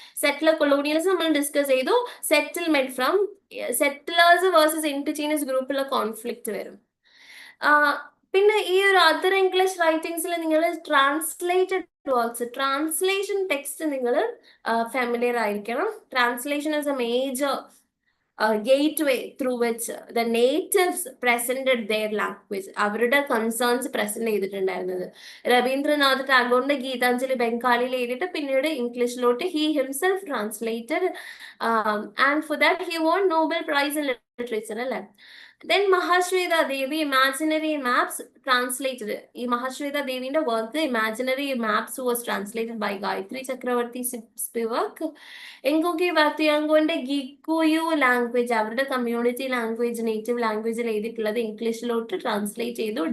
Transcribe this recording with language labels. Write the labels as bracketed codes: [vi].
[ml] Settler colonialism നമ്മൾ discuss ചെയ്തു. Settlement from settlers versus indigenous ഗ്രൂപ്പിലുള്ള കോൺഫ്ലിക്റ്റ് വരും. പിന്നെ ഈ ഒരു അതർ ഇംഗ്ലീഷ് റൈറ്റിംഗ്സിൽ നിങ്ങൾ ട്രാൻസ്ലേറ്റഡ് വർക്ക്സ്, ട്രാൻസ്ലേഷൻ ടെക്സ്റ്റ് നിങ്ങൾ ഫെമിലിയർ ആയിരിക്കണം. [en] Translation is a major gateway through which the natives presented their language. [ml] അവരുടെ കൺസേൺസ് പ്രസന്റ് ചെയ്തിട്ടുണ്ടായിരുന്നത്. രവീന്ദ്രനാഥ് ടാഗോറിന്റെ ഗീതാഞ്ജലി ബംഗാളിയിൽ എഴുതിയിട്ട് പിന്നീട് ഇംഗ്ലീഷിലോട്ട് [en] he himself translated, and for that he won Nobel Prize in Literature [ml] അല്ലേ. [en] Then Mahashweta Devi Imaginary Maps translated. ഈ മഹാശ്വേത ദേവിന്റെ work Imaginary Maps was translated by Gayatri Chakravorty Spivak. [ml] എങ്കുക്കി വാത്തിയാങ്കോന്റെ ഗിക്കുയു language, അവരുടെ community language, native ലാംഗ്വേജിൽ എഴുതിയിട്ടുള്ളത് ഇംഗ്ലീഷിലോട്ട് translate ചെയ്തു.